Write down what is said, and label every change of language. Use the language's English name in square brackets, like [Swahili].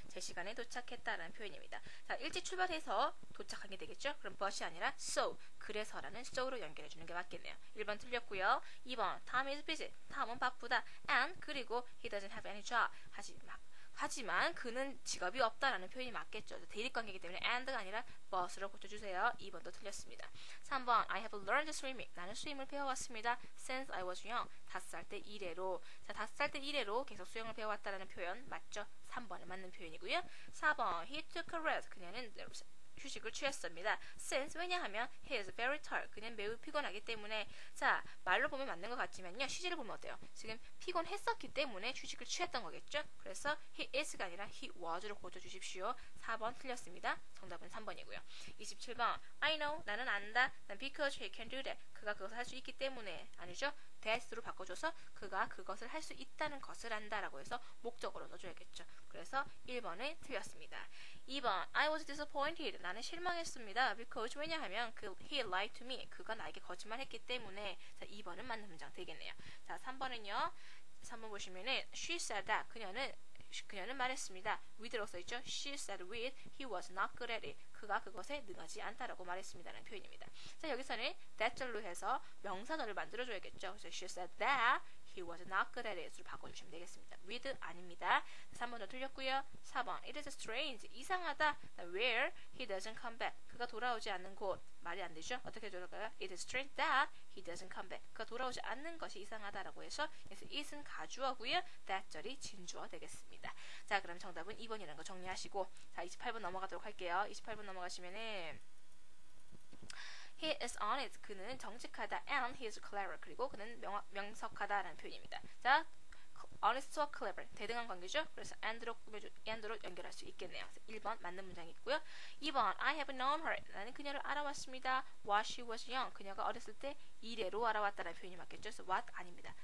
[Korean] 제 시간에 도착했다라는 표현입니다. 자, 일찍 출발해서 도착하게 되겠죠? 그럼 but이 아니라 so. 그래서라는 so로 연결해주는 게 맞겠네요. 1번 틀렸고요. 2번 [English] Tom is busy. [Korean] 탐은 바쁘다. [English] And [Korean] 그리고 [English] he doesn't have any job. [Korean] 하지만 그는 직업이 없다라는 표현이 맞겠죠. 대립관계이기 때문에 and가 아니라 but으로 고쳐주세요. 2번도 틀렸습니다. [English] 3번 I have learned swimming. [Korean] 나는 수임을 배워왔습니다. [English] Since I was young. [Korean] 5살 때 이래로. 자, 5살 때 이래로 계속 수영을 배워왔다라는 표현 맞죠? 3번에 맞는 표현이고요. 4번 [English] He took a rest. [Korean] 그녀는 휴식을 취했습니다. [English] Since [Korean] 왜냐하면 [English] he is very tired. [Korean] 그는 매우 피곤하기 때문에. 자, 말로 보면 맞는 것 같지만요. 시제를 보면 어때요? 지금 피곤했었기 때문에 휴식을 취했던 거겠죠? 그래서 he is가 아니라 he was로 고쳐주십시오. 4번 틀렸습니다. 정답은 3번이고요. 27번 [English] I know. [Korean] 나는 안다. 난 [English] because he can do that. [Korean] 그가 그것을 할 수 있기 때문에. 아니죠? that으로 바꿔줘서 그가 그것을 할 수 있다는 것을 안다라고 해서 목적어로 넣어줘야겠죠. 그래서 1번은 틀렸습니다. [English] 2번 I was disappointed. [Korean] 나는 실망했습니다. [English] Because [Korean] 왜냐하면 [English] he lied to me. [Korean] 그가 나에게 거짓말했기 때문에. 자, 2번은 맞는 문장 되겠네요. 자, 3번은요. 3번 보시면은 [English] she said that. [Korean] 그녀는 말했습니다. with라고 써있죠. [English] She said with he was not good at it. [Korean] 그가 그것에 능하지 않다라고 말했습니다라는 표현입니다. 자, 여기서는 that절로 해서 명사절을 만들어줘야겠죠. 그래서 [English] she said that he was not good at it [Korean] 으로 바꿔주시면 되겠습니다. with 아닙니다. 3번도 틀렸고요. 4번 [English] it is strange. [Korean] 이상하다. [English] where he doesn't come back. [Korean] 그가 돌아오지 않는 곳. 말이 안 되죠. 어떻게 들어갈까요? [English] It is strange that he doesn't come back. [Korean] 그가 돌아오지 않는 것이 이상하다라고 해서 그래서 it은 가주어고요. that절이 진주어 되겠습니다. 자, 그럼 정답은 2번이라는 거 정리하시고 자, 28번 넘어가도록 할게요. 28번 넘어가시면은 [English] He is honest. [Korean] 그는 정직하다. [English] And he is clever. [Korean] 그리고 그는 명석하다라는 표현입니다. 자, honest와 clever. 대등한 관계죠. 그래서 and로 연결할 수 있겠네요. 그래서 1번 맞는 문장이 있고요. [English] 2번 I have known her. [Korean] 나는 그녀를 알아왔습니다. [English] While she was young. [Korean] 그녀가 어렸을 때 이래로 알아왔다는 표현이 맞겠죠. 그래서 what 아닙니다.